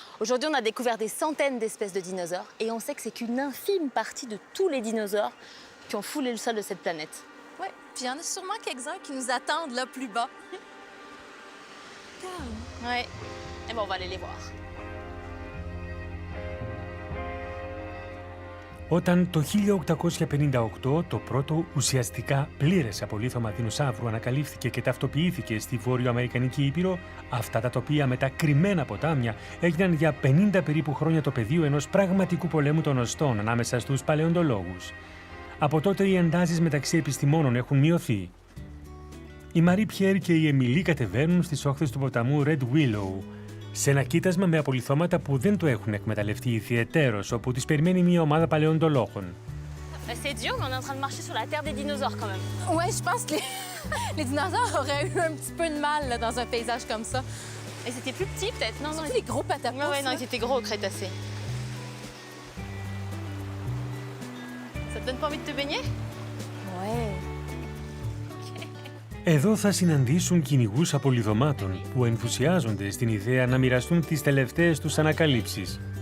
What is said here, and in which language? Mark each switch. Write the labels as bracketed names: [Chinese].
[French] Aujourd'hui, on a découvert des centaines d'espèces de dinosaures et on sait que c'est qu'une infime partie de tous les dinosaures qui ont foulé le sol de cette planète. Oui, puis il y en a sûrement quelques-uns qui nous attendent là plus bas. Oui, et bon, on va aller les voir. [Greek] Όταν το 1858 το πρώτο ουσιαστικά πλήρες απολίθωμα δεινοσαύρου ανακαλύφθηκε και ταυτοποιήθηκε στη Βόρειο-Αμερικανική Ήπειρο, αυτά τα τοπία με τα κρυμμένα ποτάμια έγιναν για 50 περίπου χρόνια το πεδίο ενός πραγματικού πολέμου των οστών ανάμεσα στους παλαιοντολόγους. Από τότε οι εντάσεις μεταξύ επιστημόνων έχουν μειωθεί. Η Μαρί-Πιερ και η Εμιλί κατεβαίνουν στις όχθες του ποταμού Red Willow Σε ένα κοίτασμα με απολιθώματα που δεν το έχουν εκμεταλλευτεί ιδιαιτέρως, όπου τις περιμένει μια ομάδα παλαιοντολόγων. [French] C'est dur, mais on est en train de marcher sur la terre des dinosaures quand même. Ouais, je pense que les dinosaures auraient eu un petit peu de mal là, dans un paysage comme ça. Et c'était plus petit peut-être? Non, non. Surtout les gros patapons. Ouais, non, ils étaient gros au Crétacé. Ça te donne pas envie de te baigner? Ouais. [Greek] Εδώ θα συναντήσουν κυνηγούς απολιθωμάτων που ενθουσιάζονται στην ιδέα να μοιραστούν τις τελευταίες τους ανακαλύψεις.